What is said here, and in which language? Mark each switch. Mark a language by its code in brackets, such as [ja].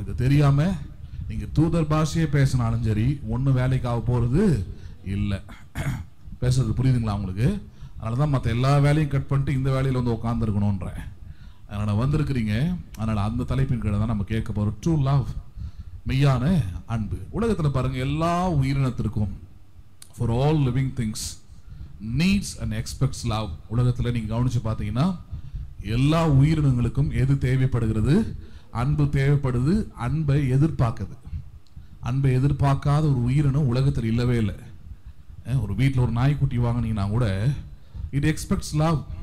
[ta] இது தெரியாம நீங்க தூதர் பாஷையே பேசினாலும் சரி ஒன்றும் வேலைக்காக போறது இல்லை. பேசுறது புரியுதுங்களா உங்களுக்கு? அதனாலதான் மற்ற எல்லா வேலையும் கட் பண்ணிட்டு இந்த வேலையில வந்து உட்காந்துருக்கணும்ன்ற அதனால வந்திருக்கிறீங்க. அதனால அந்த தலைப்பின் கீழே தான் நம்ம கேட்க போறோம். [en] true love, [ta] மெய்யான அன்பு. உலகத்துல பாருங்க, எல்லா உயிரினத்திற்கும் [en] for all living things needs and expects love. [ta] உலகத்துல நீங்க கவனிச்சு பார்த்தீங்கன்னா எல்லா உயிரினங்களுக்கும் எது தேவைப்படுகிறது? அன்பு தேவைப்படுது. அன்பை எதிர்பார்க்குது. அன்பை எதிர்பார்க்காத ஒரு உயிரினம் உலகத்தில் இல்லவே இல்லை. ஒரு வீட்டில் ஒரு நாய்க்குட்டி வாங்கினீங்கன்னா கூட [en] It expects love.